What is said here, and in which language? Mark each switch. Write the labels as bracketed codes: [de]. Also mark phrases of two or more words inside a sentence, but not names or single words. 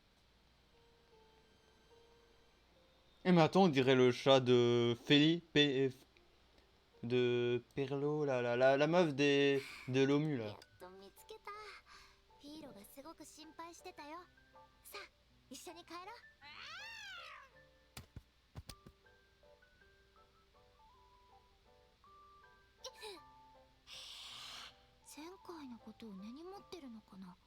[fr] Eh mais attends, on dirait le chat de de Perlo, la meuf de l'OMU [ja] や [fr] là. [ja] っと見つけた。フィーロがすごく心配してたよ。さあ一緒に帰ろう。前回のことを根に持ってるのかな。